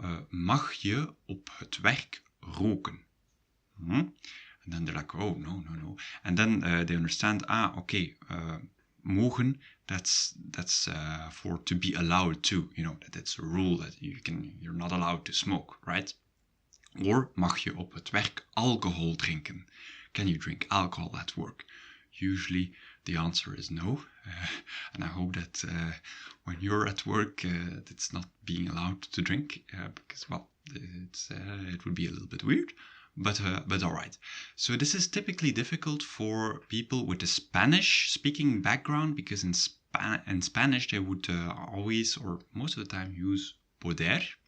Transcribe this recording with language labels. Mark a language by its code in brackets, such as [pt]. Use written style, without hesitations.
[nl] Mag je op het werk roken? [en] And then they're like, oh, no. And then they understand, okay, mogen, that's for to be allowed to, that it's a rule that you're not allowed to smoke, right? [nl] Or mag je op het werk alcohol drinken? [en] Can you drink alcohol at work? Usually the answer is no. And I hope that when you're at work, it's not being allowed to drink because, well, it would be a little bit weird. But all right. So this is typically difficult for people with a Spanish-speaking background because in Spanish they would always or most of the time use poder.